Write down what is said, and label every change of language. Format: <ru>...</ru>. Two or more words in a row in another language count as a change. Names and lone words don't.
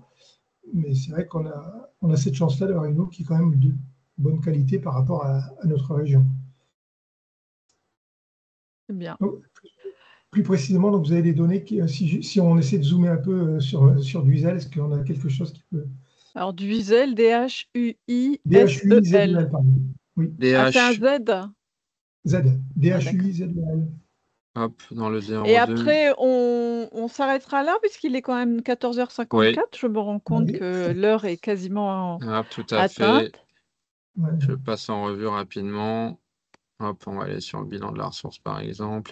<fr>Mais c'est vrai qu'on a cette chance-là d'avoir une eau qui est quand même de bonne qualité par rapport à notre région. C'est bien. Donc, plus précisément, donc vous avez des données si on essaie de zoomer un peu sur Duisel, est-ce qu'on a quelque chose qui peut... Alors Duisel, D-H-U-I-S-E-L. D-H-U-I-Z-E-L, pardon. Oui. Ah, c'est un Z. Z. D-H-U-I-Z-E-L. Hop, dans le 02. Et après, on s'arrêtera là, puisqu'il est quand même 14h54. Oui. Je me rends compte que l'heure est quasiment tout à atteinte. fait. Je passe en revue rapidement. Hop, on va aller sur le bilan de la ressource, par exemple.</fr>